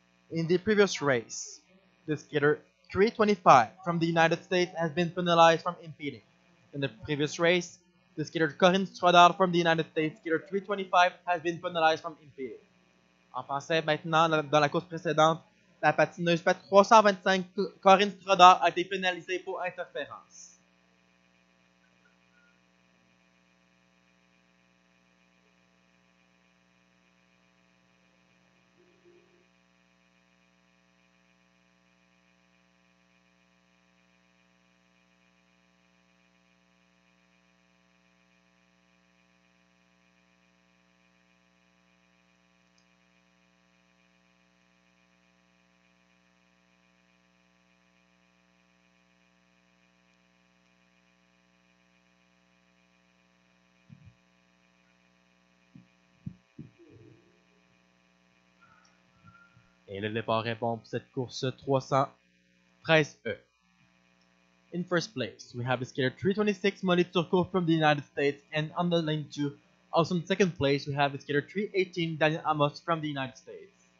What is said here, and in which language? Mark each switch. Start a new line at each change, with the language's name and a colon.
English: In the previous race, the skater 325 from the United States has been penalized from impeding. In the previous race, the skater Corinne Strodard from the United States, skater 325, has been penalized from impeding.
French: En français, maintenant, dans la course précédente, la patineuse 325 Corinne Strodard a été pénalisée pour interférence. Et le départ répond pour cette course 313E.
English: In first place, we have the skater 326 Molly Turco from the United States, and on the lane 2, also in second place, we have the skater 318 Daniel Amos from the United States.